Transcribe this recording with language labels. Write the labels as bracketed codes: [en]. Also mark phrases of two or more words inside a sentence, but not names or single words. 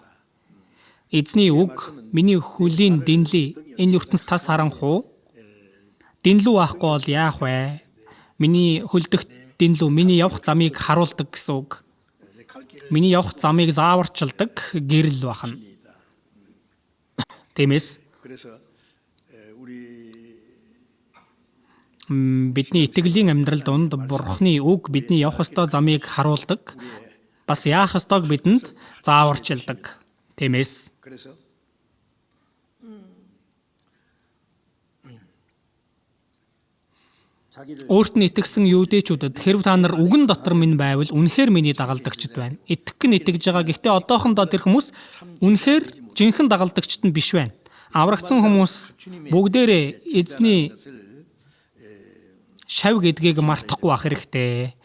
[mn] Эзний үг миний хөлийн дэнлий энэ ертөнц тас харанхуу дэнлүү авахгүй бол яах вэ? Миний хөлдөх дэнлүү миний явах замыг харуулдаг гэсэн үг. Миний явах замыг зааварчилдаг гэрэл бахна. Тиймээс [ko] 그래서 우리 [mn] бидний итгэлийн амьдрал донд бурхны үг бидний явах ёстой замыг харуулдаг. Бас яах ёстойг бидэнд зааварчилдаг. Тиймээс [ko] 그래서 자기를 [mn] өөрт нь итгэсэн юудэчүүдэд хэрв та нар үгэн дотор минь байвал үнэхээр миний дагалдагчид байна. Итгэх нь итгэж байгаа. Гэхдээ одоохондоо тэр хүмүүс үнэхээр жинхэнэ дагалдагчид нь биш байна. Аврагдсан хүмүүс бүгдээрээ эзний шав гэдгийг мартахгүй ах хэрэгтэй.